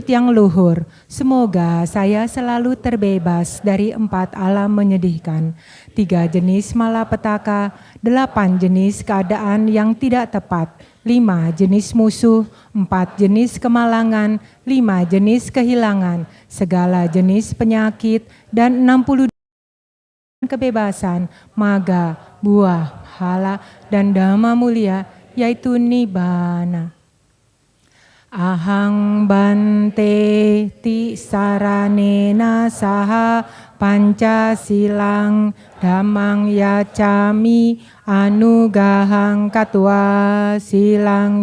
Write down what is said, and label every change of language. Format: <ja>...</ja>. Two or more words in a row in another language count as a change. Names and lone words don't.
<id>yang luhur, semoga saya selalu terbebas dari 4 alam menyedihkan, 3 jenis malapetaka, 8 jenis keadaan yang tidak tepat, 5 jenis musuh, 4 jenis kemalangan, 5 jenis kehilangan, segala jenis penyakit, dan 60 kebebasan, maga, buah, hala, dan dhamma mulia, yaitu nibbana.</id> <pi>Ahang bante ti saranena saha pancasilang dhammang yacami anugahang katwa silang</pi>